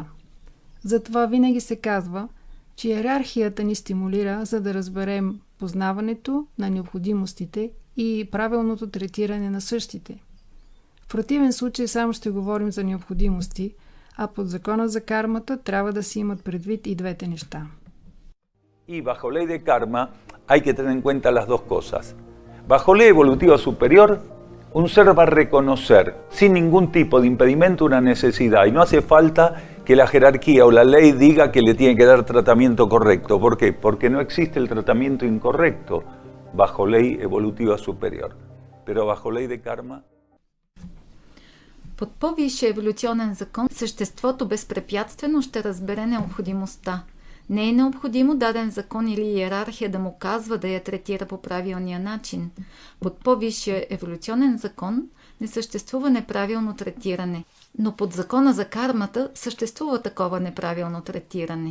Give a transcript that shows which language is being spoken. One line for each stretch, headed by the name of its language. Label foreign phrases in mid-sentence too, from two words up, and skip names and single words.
Bulgarian: Затова винаги се казва, че иерархията ни стимулира, за да разберем познаването на необходимостите и правилното третиране на същите. В противен случай само ще говорим за необходимости, а под закона за кармата трябва да си имат предвид и двете неща.
Spanish: Y bajo ley de karma hay que tener en cuenta las dos cosas. Bajo ley evolutiva superior, un ser va a reconocer sin ningún tipo de impedimento una necesidad y no hace falta que la jerarquía o la ley diga que le tiene que dar tratamiento correcto. ¿Por qué? Porque no existe el tratamiento incorrecto bajo ley evolutiva superior. Pero bajo ley de karma...
Bulgarian: Под по-висшия еволюционен закон съществото безпрепятствено ще разбере необходимостта. Не е необходимо даден закон или иерархия да му казва да я третира по правилния начин. Под по-висшия еволюционен закон не съществува неправилно третиране, но под закона за кармата съществува такова неправилно третиране.